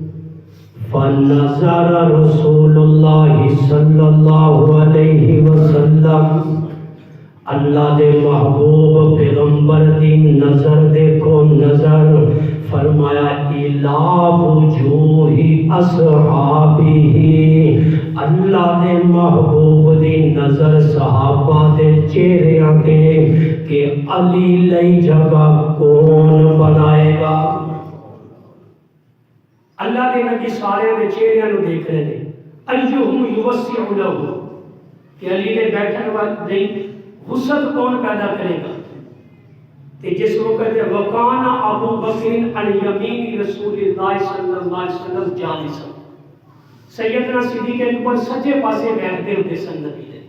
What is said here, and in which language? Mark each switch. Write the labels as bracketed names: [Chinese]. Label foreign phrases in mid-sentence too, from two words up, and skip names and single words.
[Arabic] فنظر رسول اللہ صلی اللہ علیہ وسلم [Punjabi] اللہ دے محبوب پیغمبر دی نظر دیکھو نظر، فرمایا [Arabic] الا وجوہ اصحابہ، [Punjabi] اللہ دے محبوب دی نظر صحابہ دے چہریاں تے کہ علی لئی جگہ کون بنائے گا۔ [Arabic] اللہ دے نبی سارے دے چہریاں نو دیکھ رہے ہیں، ایہم یوسع لہ، [Punjabi] کہ علی نے بیٹھن والی وسعت کون پیدا کرے گا۔ [Arabic] کہ جس وقت وکان ابو بکر عن یمین رسول اللہ صلی اللہ علیہ وسلم جالسا، سیدنا صدیق اکبر سجے پاسے بیٹھتے ہوتے سن نبی دے۔